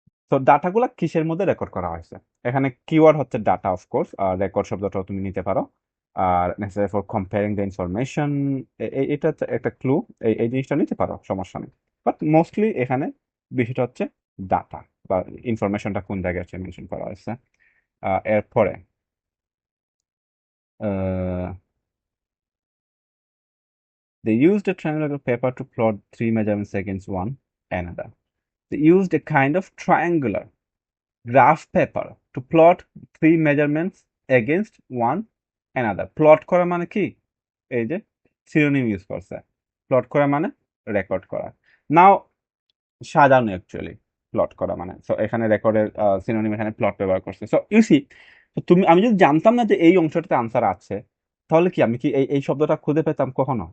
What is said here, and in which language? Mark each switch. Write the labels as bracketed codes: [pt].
[bn] তো ডাটাগুলো কিসের মধ্যে রেকর্ড করা হয়েছে, এখানে কিওয়ার্ড হচ্ছে ডাটা, অফকোর্স, আর রেকর্ড শব্দটাও তুমি নিতে পারো, [en] আর necessary for comparing the information, [bn] এটা হচ্ছে একটা ক্লু, এই জিনিসটা নিতে পারো, সমস্যা নেই। বাট মোস্টলি এখানে বিষয়টা হচ্ছে ডাটা বা ইনফরমেশনটা কোন জায়গায় আছে মেনশন করা হয়েছে। [en] এরপরে they used a triangular paper to plot three measurements against one another. They used a kind of triangular graph paper to plot three measurements against one another. [bn] Plot করা মানে কি, এই যে সিনোনিম ইউজ করছে, plot করা মানে record করা। নাও সাজানো অ্যাকচুয়ালি প্লট করা মানে, সো এখানে রেকর্ডের সিনোনিম এখানে প্লট ব্যবহার করছে। [en] so you see, [bn] তুমি, আমি যদি জানতাম না যে এই অংশটাতে আনসার আছে, তাহলে কি আমি কি এই শব্দটা খুঁজে পেতাম কখনো?